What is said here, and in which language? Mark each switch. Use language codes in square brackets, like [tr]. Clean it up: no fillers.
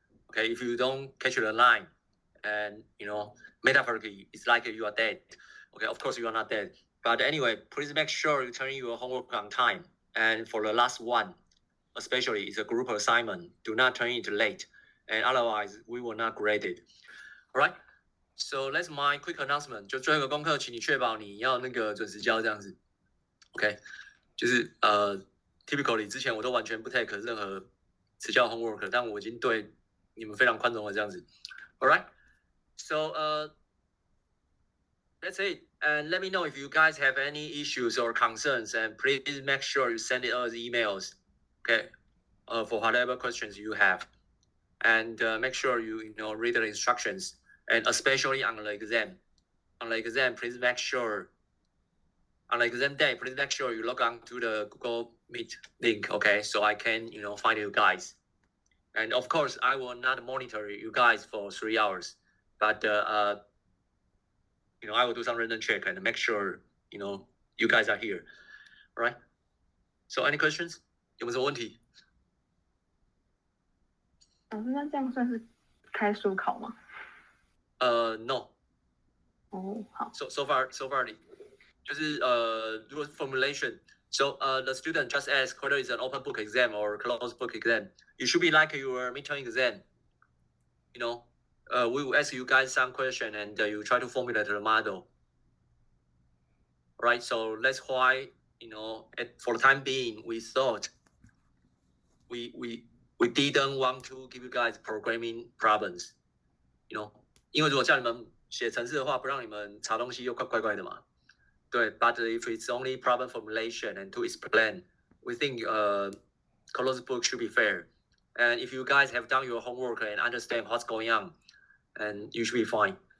[en] Okay, if you don't catch the line, and metaphorically, it's like you are dead. Okay, of course you are not dead. But anyway, please make sure you turn your homework on time. And for the last one, especially, it's a group assignment. Do not turn it late, and otherwise we will not grade it. All right. So that's my quick announcement. [zh] 就最后一个功课，请你确保你要准时交这样子。 OK， 就是typically 之前我都完全不 take 任何迟交 homework， 但我已经对你们非常宽容了这样子。 [en] All right. So that's it. And let me know if you guys have any issues or concerns, and please make sure you send it us emails. Okay. For whatever questions you have, and make sure you read the instructions, and especially on the exam. On the exam, please make sure. On the exam day, please make sure you log on to the Google Meet link. Okay, so I can find you guys. And of course, I will not monitor you guys for 3 hours, but I will do some random check and make sure you guys are here. All right. So any questions? [zh] 有没有什么问题？老师，那这样算是开书考吗 [en] ？No。 [zh] 哦，好。 [en] So far, [zh] 就是如果 formulation. [en] So the student just ask whether it's an open book exam or closed book exam. It should be like your midterm exam. We will ask you guys some question, and you try to formulate the model. Right. So that's why for the time being, we thought we didn't want to give you guys programming problems. [zh] 因为如果叫你们写程式的话，不让你们查东西又怪怪的嘛。对 [en] ，but if it's only problem formulation and to explain, we think closed book should be fair. And if you guys have done your homework and understand what's going on, and you should be fine.